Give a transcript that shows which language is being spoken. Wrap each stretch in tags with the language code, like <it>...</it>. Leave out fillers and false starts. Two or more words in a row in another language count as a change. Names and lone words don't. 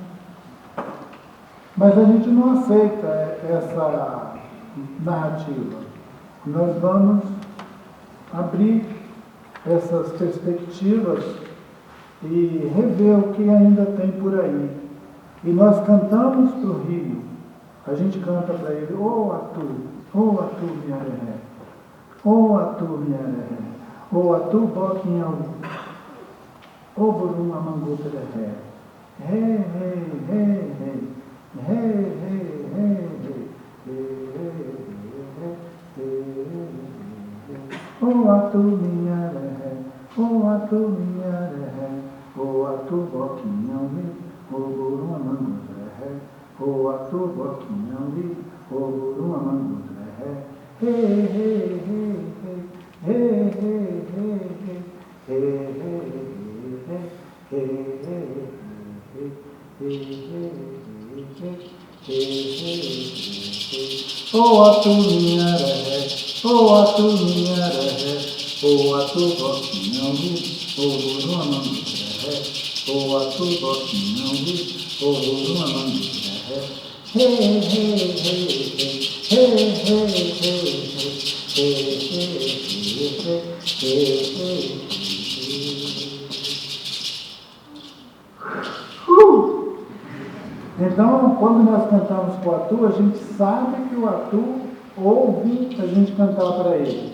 <pt>Mas a gente não aceita essa narrativa. Nós vamos abrir essas perspectivas e rever o que ainda tem por aí. E nós cantamos para o rio. A gente canta para ele, ô Atu, miareré, ô Atu, miareré, ô Atu, boquinhau, ô burum, amangu, tereré, rei, rei, rei, rei, rei, rei, rei, ô Atu, miareré, ô Atu, miareré, ô Atu, boquinhau, ô burum, amangu, tereré, o atu boquinhão li, o burum amangu ré, he he he he he he o atu minha ré, o atu minha ré, o atu boquinhão li, o burum amangu ré, o atu boquinhão li, o burum amangu ré. Hey, hey, hey, hey, hey, hey, hey, hey, Então, quando nós cantamos com o Atu, a gente sabe que o Atu ouve a gente cantar para ele.</pt>